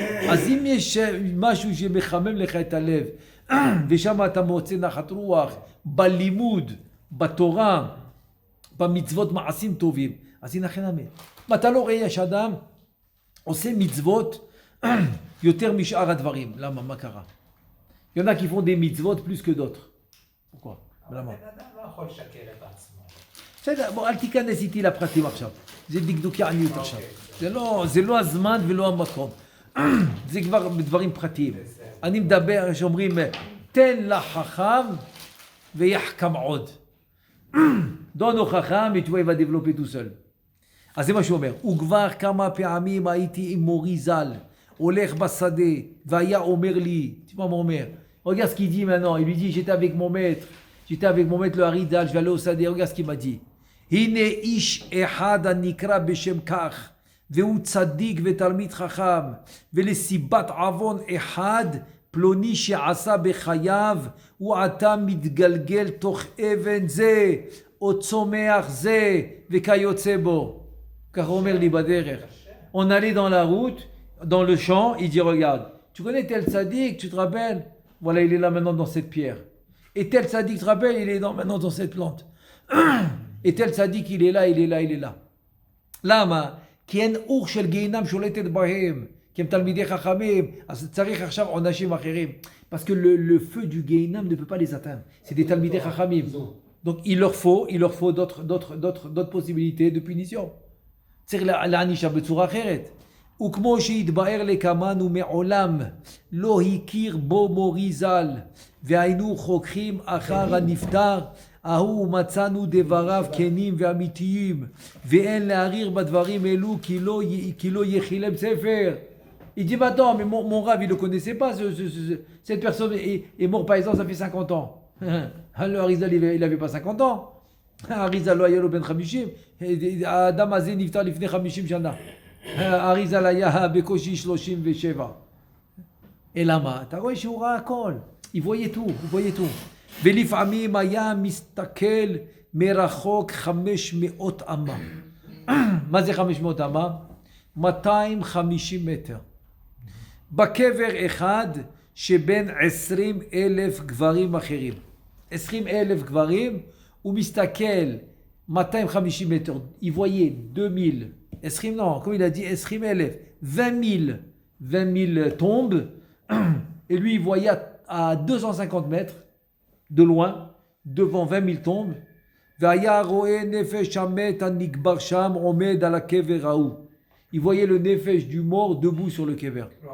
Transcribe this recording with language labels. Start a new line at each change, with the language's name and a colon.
Hebrew: אז אם יש משהו שמחמם לך את הלב, ושם אתה מוצא נחת רוח, בלימוד, בתורה, במצוות מעשים טובים, אז ינחם אמן. אתה לא רואה יש אדם עושה מצוות יותר משאר הדברים. למה? מה קרה?
French: Il y en a qui font des mitzvot plus que d'autres. Pourquoi?
Hebrew: למה? בן אדם לא יכול לשקר את עצמו. בסדר, בוא, אל תיכנס איתי לפרטים עכשיו. זה דקדוקי עניות עכשיו. זה לא הזמן ולא המקום. זה כבר בדברים פרטיים. אני מדבר, שאומרים, תן לחכם ויחכם עוד. דון הוא חכם,
French: et tu vois, il va développer tout seul.
Hebrew: אז זה מה שהוא אומר. וכבר כמה פעמים הייתי עם מורי ז"ל, הולך בשדה, והיה אומר לי,
French: tu vois, mon אומר, regarde ce qu'il dit maintenant, il lui dit, j'étais avec mon maître, le Harizal, je vais aller au Sadeh, regarde ce qu'il m'a dit.
Hebrew: הנה איש אחד הנקרא בשם כך, והוא צדיק ותלמיד חכם, ולסיבת עוון אחד, פלוני שעשה בחייו, הוא עתה מתגלגל תוך אבן זה, או צומח זה, וכיוצא בו. כך הוא אומר לי בדרך.
French: On allait dans la route, dans le champ, il dit, regarde, tu connais tel sadique, tu te rappelles? Voilà, il est là maintenant dans cette pierre. Et tel sadique, tu te rappelles, il est maintenant dans cette plante. Et tel sadique, il est là.
Hebrew: למה? כי אין אור של גיהינם שולטת בהם, כי הם תלמידי חכמים, אז צריך עכשיו עונשים אחרים.
French: Parce que le feu du גיהינם ne peut pas les atteindre. C'est des תלמידי חכמים. Donc il leur faut d'autres possibilités de punition.
Hebrew: צריך להענישה בצורה אחרת. וכמו שהתבאר לכמנו מעולם, לא הכיר בו מורי ז"ל, והיינו חוקרים אחר הנפטר, ההוא מצאנו דבריו כנים ואמיתיים, ואין להעריר בדברים אלו כי לא יחילם ספר.
French: Il dit, attends, mais mon rave, il ne le connaissait pas, cette personne est mort par exemple, ça fait 50 ans. Alors Harizal, il n'avait pas 50 ans.
Hebrew: Harizal, לא היה לו בן 50. האדם הזה נפטר לפני 50 שנה. Harizal היה בקושי 37. אלא מה? אתה רואה שהוא ראה הכל.
French: Il voyait tout.
Hebrew: ולפעמים היה מסתכל מרחוק 500 אמה. מה זה 500 אמה? 250 מטר. בקבר אחד שבין 20,000 גברים אחרים. 20,000 גברים, הוא מסתכל 250 mètres.
French: Il voyait 2000, 20, non, comme il a dit 20,000, 20 000 tombes. Et lui, il voyait à 250 mètres de loin, devant 20 000 tombes.
Hebrew: והיה רואה נפש המת הנקבר שם עומד על הקבר ההוא.
French: Il voyait le nefesh du mort debout sur le kever.